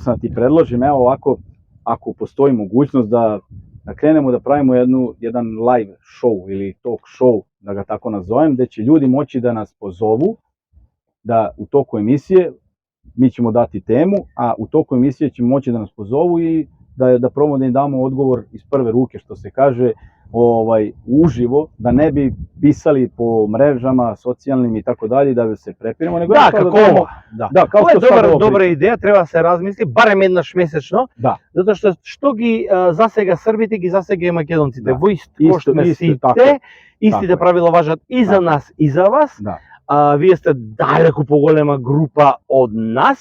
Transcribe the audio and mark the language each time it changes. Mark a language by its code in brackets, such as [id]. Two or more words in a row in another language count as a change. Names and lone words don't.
[sr] sam da ti predložim, evo ovako, ako postoji mogućnost da krenemo da pravimo jedan live show ili talk show, da ga tako nazovem, gde će ljudi moći da nas pozovu, da u toku emisije, mi ćemo dati temu, a u toku emisije ćemo moći da nas pozovu i da probamo da im damo odgovor iz prve ruke, što se kaže, uživo, da ne bi pisali po mrežama socijalnim i tako dalje, da se prepiramo, nego [mk] да, како ова. Да, како ова е добра идеја, треба да се размисли барем еднаш месечно, затоа што ги засега србите, ги засега и македонците. Во ист кошт сме сите, истите правила важат и за нас и за вас. Вие сте далеку поголема група од нас.